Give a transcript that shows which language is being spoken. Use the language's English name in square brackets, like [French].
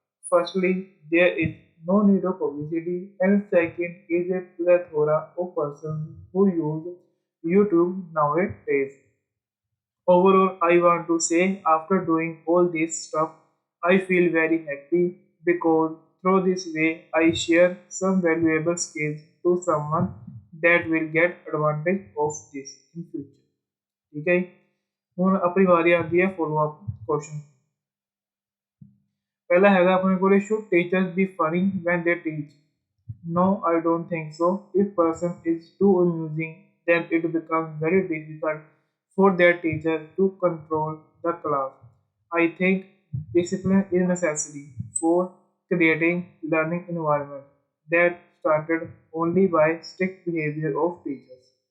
[English] Firstly, there is no need of publicity, and second is a plethora of persons who use YouTube nowadays। Overall, I want to say after doing all this stuff, I feel very happy because through this way I share some valuable skills to someone that will get advantage of this in future। [Hindi] ठीक है, [Punjabi] ਹੁਣ ਆਪਣੀ ਵਾਰੀ ਆਉਂਦੀ ਹੈ follow up question. ਪਹਿਲਾ ਹੈਗਾ ਆਪਣੇ ਕੋਲੇ [English] should teachers be funny when they teach। No, I don't think so। if person is too amusing then it becomes very difficult for their teacher to control the class। I think discipline is necessary for creating learning environment that started only by strict behavior of teachers।